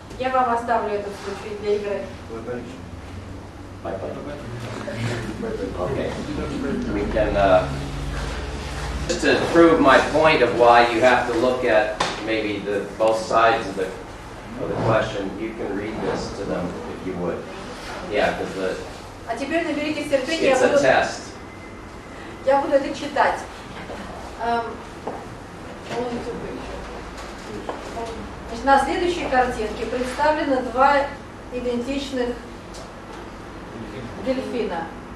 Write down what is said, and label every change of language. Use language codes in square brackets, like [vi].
[ru] Я вам оставлю этот случай для игры. [en] Okay. We can, just to prove my point of why you have to look at maybe both sides of the question, you can read this to them if you would. Yeah, because [ru] А теперь наберитесь терпения, [en] it's a test. [ru] я буду это читать. Значит, на следующей картинке представлены два идентичных дельфина.